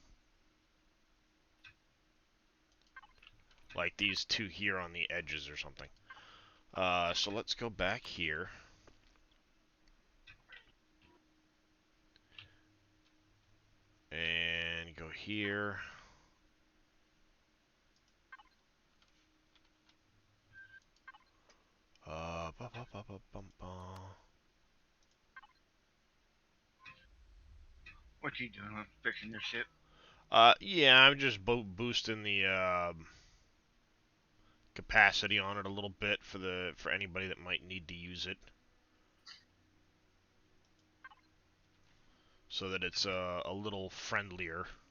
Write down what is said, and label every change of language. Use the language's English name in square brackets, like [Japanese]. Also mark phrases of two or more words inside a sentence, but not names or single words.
[English] Like these two here on the edges or something. So let's go back here. And go here. Ba, ba, ba, ba, bum, ba. What you doing? Fixing your ship? Yeah, I'm just boosting the capacity on it a little bit for anybody that might need to use it, so that it's a little friendlier.